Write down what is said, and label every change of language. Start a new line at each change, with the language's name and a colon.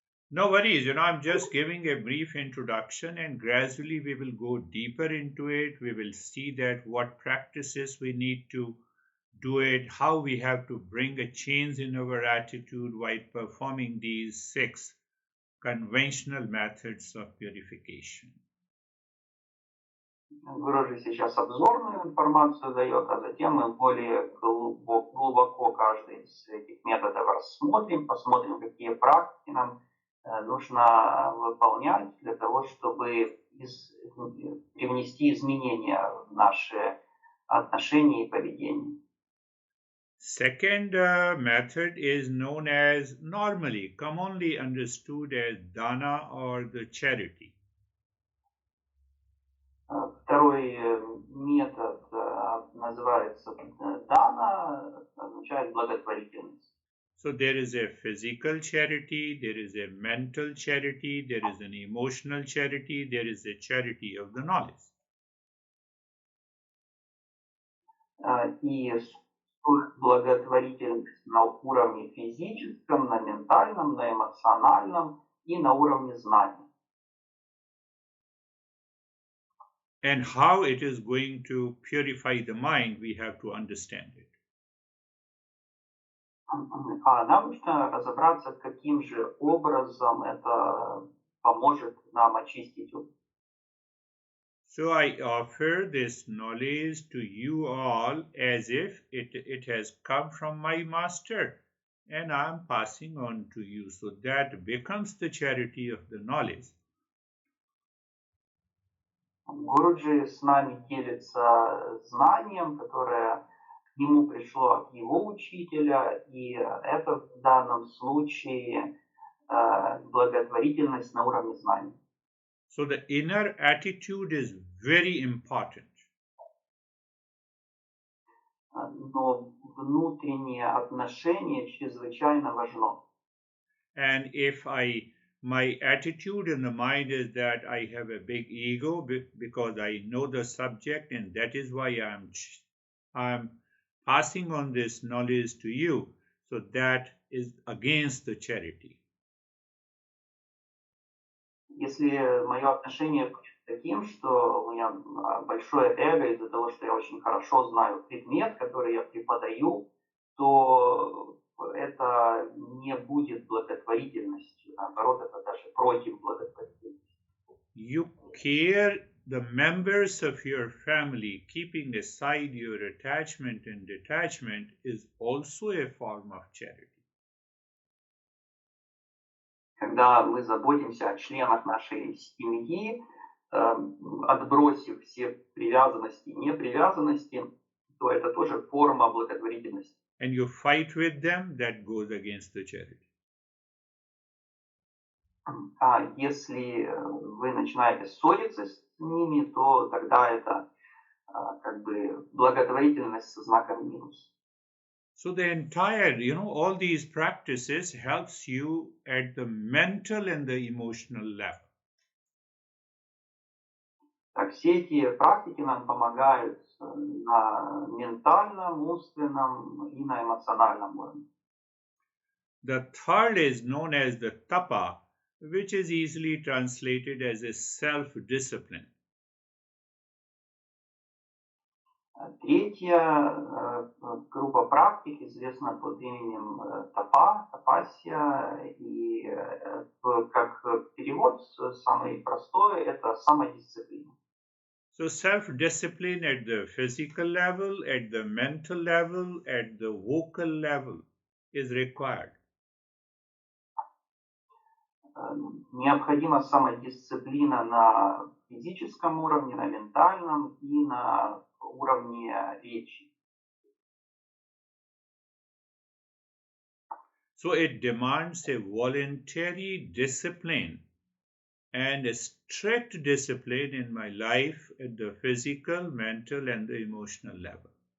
English: No worries, I'm just giving a brief introduction, and gradually we will go deeper into it. We will see that what practices we need to do it, how we have to bring a change in our attitude while performing these 6 conventional methods of purification.
Russian: Гуру сейчас обзорную информацию дает, а затем мы более глубоко каждый из этих методов рассмотрим, посмотрим, какие практики нам нужно выполнять для того, чтобы привнести изменения в наши отношения и поведение.
English: Second method is known as normally, commonly understood as dana or the charity.
Russian: Второй метод называется дана, означает благотворительность.
English: So there is a physical charity, there is a mental charity, there is an emotional charity, there is a charity of the knowledge.
Russian: И благотворительность на уровне физическом, на ментальном, на эмоциональном и на уровне знаний.
English: And how it is going to purify the mind, we have to understand it.
Russian: Нам нужно разобраться, каким же образом это поможет нам очистить ум.
English: So I offer this knowledge to you all as if it has come from my master and I am passing on to you. So that becomes the charity of the knowledge.
Russian: Гуруджи с нами делится знанием, которое к нему пришло от его учителя, и это в данном случае благотворительность на уровне знаний.
English: So the inner attitude is very important.
Russian: Но внутреннее отношение чрезвычайно важно.
English: And if my attitude in the mind is that I have a big ego because I know the subject and that is why I'm passing on this knowledge to you. So that is against the charity.
Russian: Если мое отношение будет таким, что у меня большое эго из-за того, что я очень хорошо знаю предмет, который я преподаю, то это не будет благотворительностью. Наоборот, это даже против благотворительности.
English: You care the members of your family, keeping aside your attachment and detachment is also a form of charity.
Russian: Когда мы заботимся о членах нашей семьи, отбросив все привязанности и непривязанности, то это тоже форма благотворительности.
English: And you fight with them, that goes against the charity.
Russian: А если вы начинаете ссориться с ними, то тогда это как бы благотворительность со знаком минус.
English: So the entire, all these practices helps you at the mental and the emotional level.
Russian: Так, все эти практики нам помогают на ментальном, умственном и на эмоциональном уровне.
English: The third is known as the tapa, which is easily translated as a self-discipline.
Russian: Третья группа практик известна под именем тапасия, и как перевод самый простой – это самодисциплина.
English: So self-discipline at the physical level, at the mental level, at the vocal level is required.
Russian: Необходима самодисциплина на физическом уровне, на ментальном и на уровне речи.
English: So it demands a voluntary discipline and a strict discipline in my life at the physical, mental, and the emotional level.